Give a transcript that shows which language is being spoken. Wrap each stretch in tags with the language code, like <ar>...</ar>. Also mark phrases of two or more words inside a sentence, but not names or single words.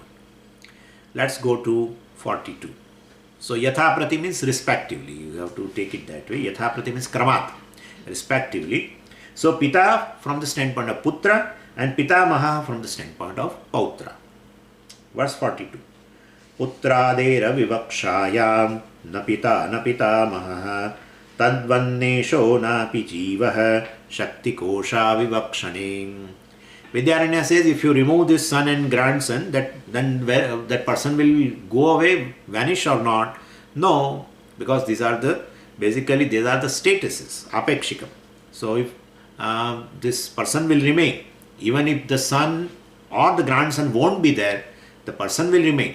<en>Let's go to 42. So</en> <sa>यथा प्रति</sa> <en>means respectively. You have to take it that way.</en> <sa>यथा प्रति</sa> <en>means kramat, respectively. So pita from the standpoint of putra, and pitamaha from the standpoint of pautra. Verse 42.</en> <sa>पुत्रादेर् विवक्षायां न पितामह तद्वन् नेशो नापि जीवः शक्ति कोश विवक्षणे.</sa> <en>Vidyaranya says, if you remove this son and grandson, then that person will go away, vanish or not? No, because these are the statuses, apekshikam. So if this person will remain, even if the son or the grandson won't be there, the person will remain.</en>